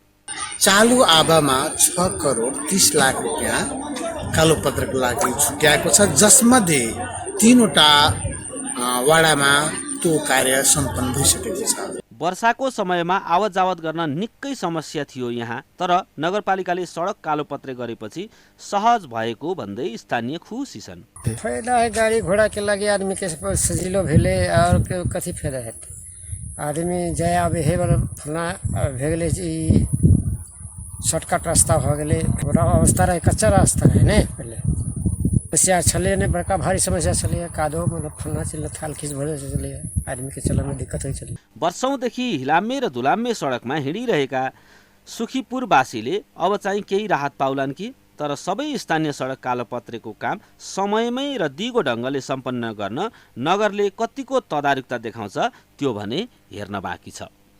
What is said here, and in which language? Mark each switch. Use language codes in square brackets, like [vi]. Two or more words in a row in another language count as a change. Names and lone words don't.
[ne] चालु आवामा 6 करोड 30 लाख रुपियाँ कालोपत्रको लागि छुट्याएको छ, जसमध्ये 3वटा वडामा त्यो कार्य सम्पन्न भइसकेको छ। वर्षाको समयमा आवत जावत गर्न निकै समस्या थियो यहाँ, तर नगरपालिकाले सडक कालोपत्रे गरेपछि सहज भएको भन्दै स्थानीय खुसी छन्। [mai] फायदा है गाड़ी घोड़ा के लगे आदमी के सजिलो भेले और कथी फायदा है? आदमी जाए अब हे फलना भेगले शॉर्टकट रास्ता हो गए। अवस्था रहे कच्चा रास्ता है ने पहले समस्या चले ने बड़का भारी समस्या चले कादो मतलब फलना चले थाल खींच भरे चले आदमी के चलन में दिक्कत हो चली। [ne] वर्षौंदेखि हिलाम्मे र धुलाम्मे सडकमा हिँडिरहेका सुखीपुरवासीले अब चाहिँ केही राहत पाउलान् कि? तर सबै स्थानीय सडक कालोपत्रेको काम समयमै र दिगो ढङ्गले सम्पन्न गर्न नगरले कतिको तदारुकता देखाउँछ त्यो भने हेर्न बाँकी छ।